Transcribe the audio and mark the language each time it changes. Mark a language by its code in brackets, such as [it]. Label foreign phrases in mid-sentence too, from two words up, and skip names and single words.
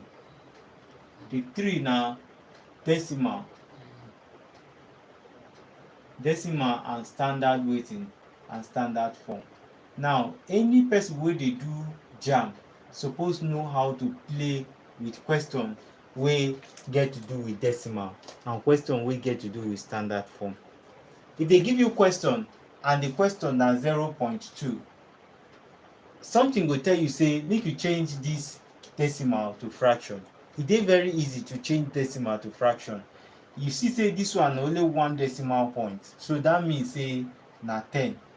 [pcm] Tip 3 na decimal and standard weighting and standard form. Now any person wey dey do Jamb suppose know how to play with question wey get to do with decimal and question wey get to do with standard form. If they give you question and the question na 0.2, something go tell you say make you change this decimal to fraction. E dey very easy to change decimal to fraction. You see say this one na only 1 decimal point, so that means say na 10.